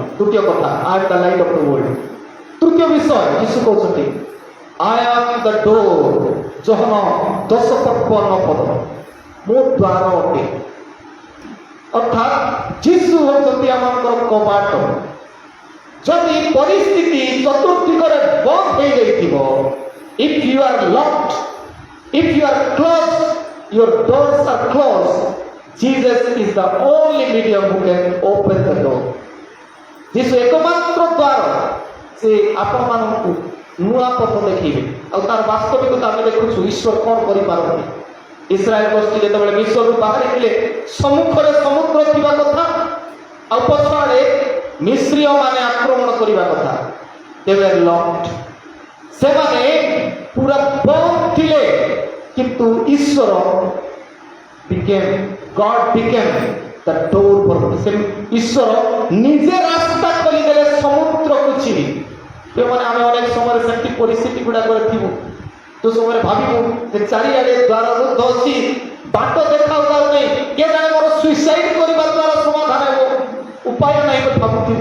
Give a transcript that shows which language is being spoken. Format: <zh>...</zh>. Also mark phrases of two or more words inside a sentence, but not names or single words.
<or>ଦ୍ୱିତୀୟ କଥା,</or> <en>I am the light of the world.</en> <or>ତୃତୀୟ ବିଷୟ, ଯୀଶୁ କହୁଛନ୍ତି,</or> <en>I am the door.</en> <or>ଯୋହନ 10:52, ମୁଁ ଦ୍ୱାର ଅଟେ। ଅର୍ଥାତ୍ ଯୀଶୁ ହେଉଛନ୍ତି ଆମଙ୍କର କବାଟ। ଯଦି ପରିସ୍ଥିତି ଚତୁର୍ଦିଗରେ ବନ୍ଦ ହେଇଯାଇଥିବ,</or> <en>if you are locked, if you are closed, your doors are closed, Jesus is the only medium who can open the door.</en> <or>ଯୀଶୁ ଏକମାତ୍ର ଦ୍ୱାର। ସେ ଆପଣମାନଙ୍କୁ ନୂଆ ପଥ ଦେଖେଇବେ। ଆଉ ତାର ବାସ୍ତବିକତା ଆମେ ଦେଖୁଛୁ, ଈଶ୍ୱର କ'ଣ କରିପାରନ୍ତି। ଇସ୍ରାଏଲ ଗୋଷ୍ଠୀ ଯେତେବେଳେ ମିଶ୍ରରୁ ବାହାରିଥିଲେ, ସମ୍ମୁଖରେ ସମୁଦ୍ର ଥିବା କଥା, ଆଉ ପଛଆଡ଼େ ମିଶ୍ରୀୟ ମାନେ ଆକ୍ରମଣ କରିବା କଥା।</or> <en>they were locked।</en> <or>ସେମାନେ ପୁରା ବନ୍ଦ ଥିଲେ, କିନ୍ତୁ ଈଶ୍ୱର</or> <en>God became the door for them।</en> <or>ଈଶ୍ୱର ନିଜେ ରାସ୍ତା ଖୋଲିଦେଲେ ସମୁଦ୍ରକୁ ଚିରି। ଯେଉଁମାନେ ଆମେ ଅନେକ ସମୟରେ ସେମିତି ପରିସ୍ଥିତି ଗୁଡ଼ାକରେ ଥିବୁ, ଯେଉଁ ସମୟରେ ଭାବିବୁ ଯେ ଚାରିଆଡ଼େ ଦ୍ୱାର ରୁଦ୍ଧ ଅଛି, ବାଟ ଦେଖାଯାଉ ନାହିଁ, କିଏ ଜାଣେ ମୋର ସୁଇସାଇଡ୍ କରିବା ଦ୍ୱାରା ସମାଧାନ ହେବ, ଉପାୟ ନାହିଁ ବୋଲି ଭାବୁଥିବୁ।</or>